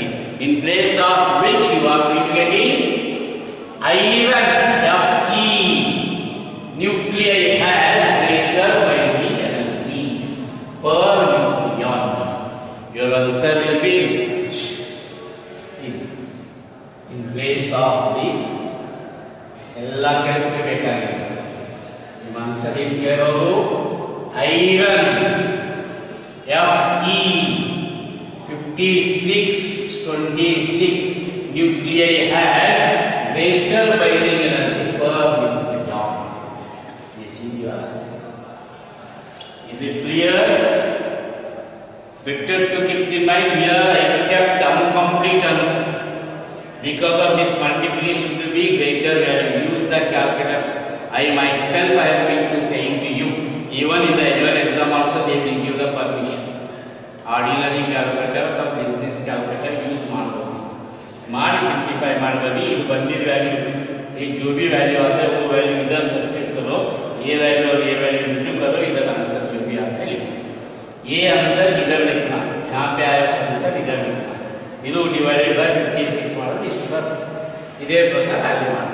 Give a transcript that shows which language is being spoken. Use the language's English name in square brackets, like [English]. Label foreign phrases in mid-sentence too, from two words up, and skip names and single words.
[English] In place of which you are going to get in iron, Fe nuclei has greater binding energy per nucleon. Your answer will be which? In place of this, [Kannada] ಎಲ್ಲ ಕೆಲಸಕ್ಕೆ ಬೇಕಾಗಿದೆ. ನಿಮ್ಮ ಆನ್ಸರ್ ಏನು ಕೇಳೋದು? [English] ಐರನ್ Fe 5626 nuclei has greater binding energy per nucleon. This is your answer. Is it clear? Better to keep in mind, here I kept incomplete answer. Because of this, multiplication will be greater value. Use the calculator. I myself I am going to saying to you. Even in the annual exam also they will give the permission. Ordinary calculator or business calculator use ಮಾಡಬಹುದು. [Kannada] ಮಾಡಿ सिंप्लीफाई ಮಾಡಬಹುದು. ಇದು ಬಂದಿದ್ದ ವ್ಯಾಲ್ಯೂ, [Hindi] ये जो भी वैल्यू आता है वो वैल्यू इधर सब्स्टिट्यूट करो. ये वैल्यू और ये वैल्यू इंटू करो. इधर आंसर जो भी आता है लिखो. ये आंसर इधर लिखना. यहाँ पे आया आंसर इधर लिखना. [Kannada] ಇದು [English] divided by [Kannada] 56 ಮಾಡೋದು ಇಷ್ಟು ಬರ್ತದೆ. ಇದೇ ಪ್ರಕಾರ ಅಲ್ಲಿ ಮಾಡಿ.